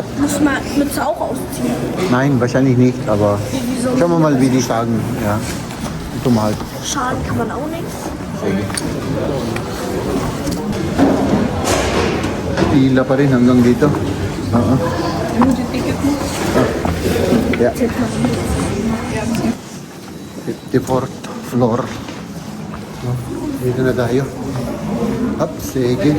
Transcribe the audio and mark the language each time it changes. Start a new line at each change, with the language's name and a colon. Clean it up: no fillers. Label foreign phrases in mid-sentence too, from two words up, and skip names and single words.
German: Muss man mit auch ausziehen. Nein, wahrscheinlich nicht, aber schauen wir mal, wie die sagen. Ja,
Filipino: ito mahal.
German: Schaden kann man auch nicht.
Filipino: Sige. Pila pa rin hanggang dito. Oo. Yung ticket mo.
English: Yeah. 54th floor.
Filipino: Dito na tayo. Up, sige.